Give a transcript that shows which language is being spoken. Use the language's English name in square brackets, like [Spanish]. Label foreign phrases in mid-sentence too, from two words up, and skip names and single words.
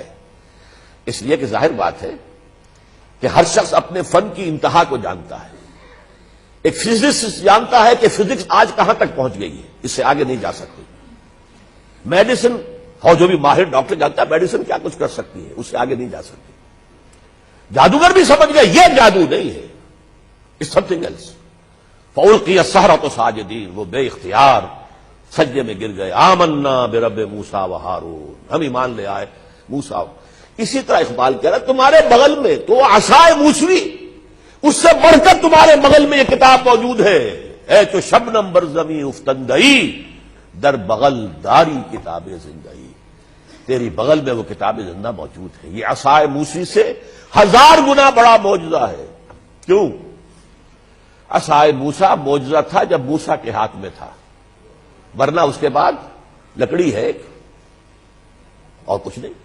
[Urdu] اس لیے کہ ظاہر بات ہے کہ ہر شخص اپنے فن کی انتہا کو جانتا ہے. ایک فزسسٹ جانتا ہے کہ فزکس آج کہاں تک پہنچ گئی ہے، اس سے آگے نہیں جا سکتی. میڈیسن اور جو بھی ماہر ڈاکٹر جانتا ہے میڈیسن کیا کچھ کر سکتی ہے، اس سے آگے نہیں جا سکتی. جادوگر بھی سمجھ گیا یہ جادو نہیں ہے، [English] It's something else. [Arabic] فَأُلْقِيَ السَّحَرَةُ سَاجِدِينَ، [Urdu] وہ بے اختیار سجدے میں گر گئے. [Arabic] آمنا برب موسیٰ وہارون، [Urdu] ہم ایمان لے آئے موسیٰ. اسی طرح اقبال کہہ رہا تمہارے بغل میں تو عصائے موسوی، اس سے بڑھ کر تمہارے بغل میں یہ کتاب موجود ہے. [Persian] اے تو شبنم بر زمین افتندئی در بغل داری کتاب زندگی، [Urdu] تیری بغل میں وہ کتاب زندہ موجود ہے. یہ عصائے موسوی سے 1000 گنا بڑا معجزہ ہے. کیوں؟ عصائے موسیٰ معجزہ تھا جب موسیٰ کے ہاتھ میں تھا، ورنہ اس کے بعد لکڑی ہے اور کچھ نہیں.